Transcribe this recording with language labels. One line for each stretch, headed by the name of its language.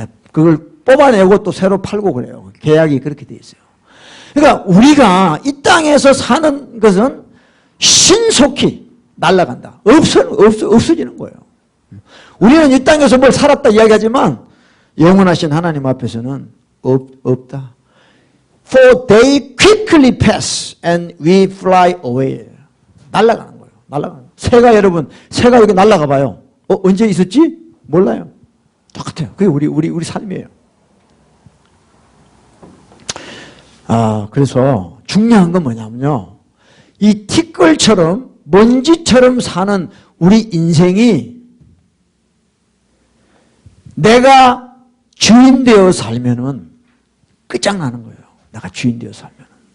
Korean: 그걸 뽑아내고 또 새로 팔고 그래요. 계약이 그렇게 돼 있어요. 그러니까 우리가 이 땅에서 사는 것은 신속히 날아간다. 없어지는 거예요. 우리는 이 땅에서 뭘 살았다 이야기하지만 영원하신 하나님 앞에서는 없다.
English: For they quickly pass and we fly away.
Korean: 날아가는 거예요. 날아가는 거예요. 새가 여러분, 새가 여기 날아가 봐요. 언제 있었지? 몰라요. 똑같아요. 그게 우리 삶이에요. 그래서 중요한 건 뭐냐면요. 이 티끌처럼 먼지처럼 사는 우리 인생이 내가 주인 되어 살면은 끝장나는 거예요. 내가 주인 되어 살면은.